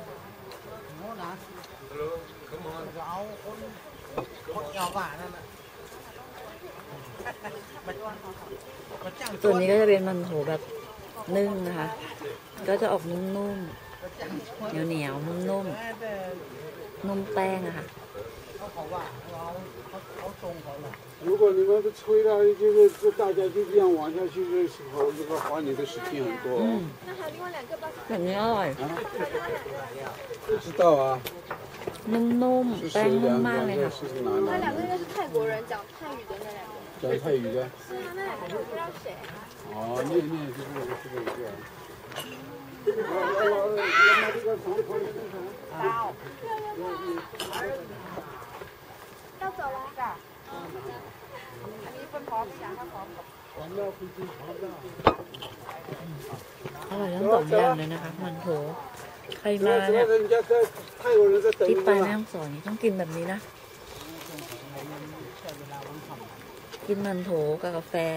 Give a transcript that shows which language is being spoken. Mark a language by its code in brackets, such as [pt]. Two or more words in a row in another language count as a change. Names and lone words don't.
[th] ส่วนนี้ก็จะเป็นมันโถแบบนึ่งนะคะ ก็จะออกนุ่มๆเหนียวๆนุ่มๆนุ่มแป้งอะค่ะ [zh] 如果你们不催了，就是大家就这样往下去的时候，这个花你的时间很多。 [th] แบบนี้อร่อย [zh] 不知道啊， [th] นุ่ม [zh] 是 [th] ๆแป้ง [zh] 谁 [th] นุ่ม [zh] 两 [th] มากเลย [zh] 个？ [th] ค่ะ [zh] 是哪那两个应里？该是泰国人，讲泰语的那两个。讲泰语的。是啊，那两个就不知道谁。哦，念就是这个。 [th] อร่อยทั้งสองอย่างเลยนะคะมันโถใครมาเนี่ยที่ไปแม่ฮ่องสอนนี่ต้องกินแบบนี้นะ กินมันโถกับกาแฟ